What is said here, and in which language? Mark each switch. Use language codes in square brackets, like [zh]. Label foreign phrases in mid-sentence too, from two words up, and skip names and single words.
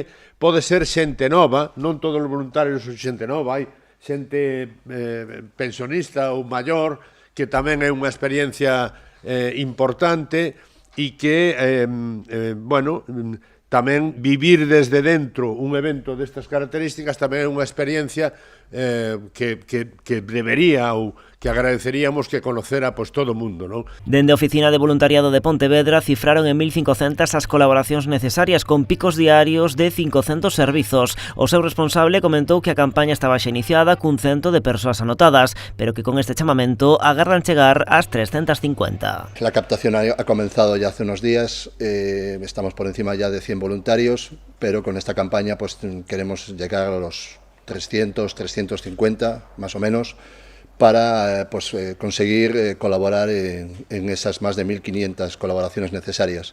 [gl] Pode ser xente nova, non todos os voluntarios son xente nova, hai xente pensionista ou maior, que tamén é unha experiencia importante e que, tamén vivir desde dentro un evento destas características tamén é unha experiencia que debería ou que agradeceríamos que conocera todo o mundo, non? Dende a Oficina de Voluntariado de Pontevedra cifraron en 1.500 as colaboracións necesarias con picos diarios de 500 servizos. O seu responsable comentou que a campaña estaba xa iniciada cun 100 de persoas anotadas, pero que con este chamamento agarran chegar ás 350. [es] La captación ha comenzado ya hace unos días, estamos por encima ya de 100 voluntarios, pero con esta campaña queremos llegar a los 300, 350 más o menos, para conseguir colaborar en esas más de 1.500 colaboraciones necesarias.